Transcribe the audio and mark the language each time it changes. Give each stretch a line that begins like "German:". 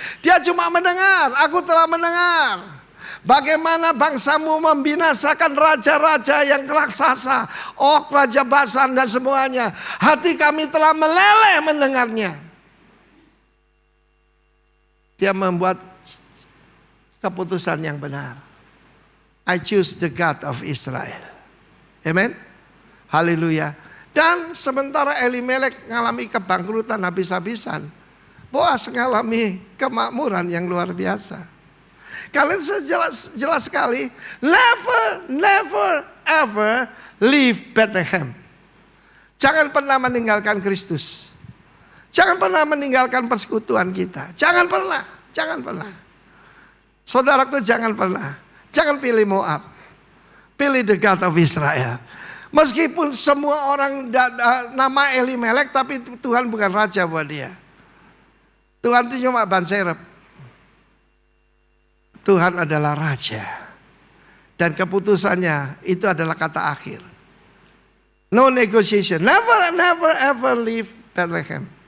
Indonesian: Dia cuma mendengar, aku telah mendengar bagaimana bangsamu membinasakan raja-raja yang raksasa, Raja Basan dan semuanya. Hati kami telah meleleh mendengarnya. Dia membuat keputusan yang benar.
English: I choose the God of Israel.
Indonesian: Amen. Haleluya. Dan sementara Elimelek mengalami kebangkrutan habis-habisan, Boas mengalami kemakmuran yang luar biasa. Kalian jelas sekali,
English: never ever leave Bethlehem.
Indonesian: Jangan pernah meninggalkan Kristus. Jangan pernah meninggalkan persekutuan kita. Jangan pernah. Saudaraku, jangan pernah. Jangan pilih Moab. Pilih
English: the God of Israel.
Indonesian: Meskipun semua orang nama Elimelek, tapi Tuhan bukan raja buat dia. Tuhan itu cuma ban serep. Tuhan adalah raja. Dan keputusannya itu adalah kata akhir.
English: No negotiation. Never ever leave Bethlehem.